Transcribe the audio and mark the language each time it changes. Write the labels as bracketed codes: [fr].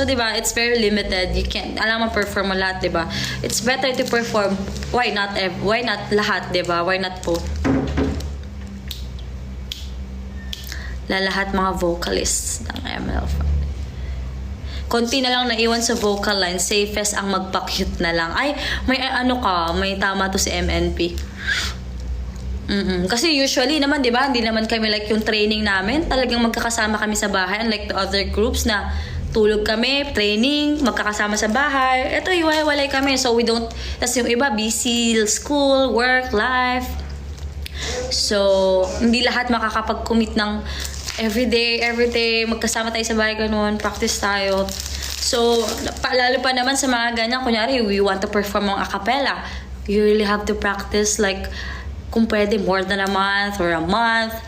[en] So, diba, it's very limited. You can't, [tl] alam mo, perform mo lahat, diba? [en] It's better to perform, why not [tl] lahat, diba? [en] Why not both? [tl] Lahat mga vocalists ng ML. Konti na lang naiwan sa vocal line. Safest ang magpa-cute na lang. Ay, may tama to si MNP. Kasi usually naman, di ba, hindi naman kami like yung training namin. Talagang magkakasama kami sa bahay. [en] Unlike the other groups [tl] na tulog kami, training, magkakasama sa bahay. Ito, iwalay kami. [en] So, we don't, tas yung iba, busy, school, work, life. [tl] So, hindi lahat makakapag-commit ng everyday, magkasama tayo sa bahay, ganun, practice tayo. So, lalo pa naman sa mga ganyan, kunyari, [en] we want to perform [tl] ang a cappella. [en] You really have to practice like, [tl] kung pwede [en] more than a month or a month.